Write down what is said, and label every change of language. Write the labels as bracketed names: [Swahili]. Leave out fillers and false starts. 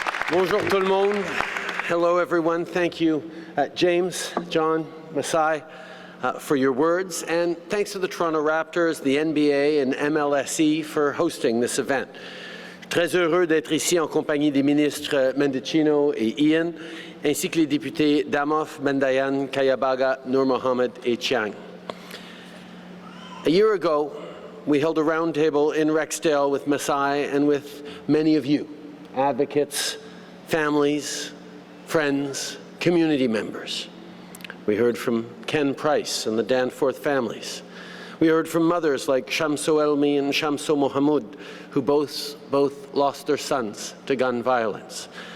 [French] Bonjour tout le monde. [English] Hello everyone. Thank you, James, John, Masai, for your words, and thanks to the Toronto Raptors, the NBA and MLSE for hosting this event. [French] Très heureux d'être ici en compagnie des ministres Mendicino et Ian, ainsi que les députés Damoff, Mendayan, Kayabaga, Nur Mohammed et Chiang. [English] A year ago, we held a roundtable in Rexdale with Masai and with many of you, advocates, families, friends, community members. We heard from Ken Price and the Danforth families. We heard from mothers like Shamso Elmi and Shamso Mohamud, who both lost their sons to gun violence.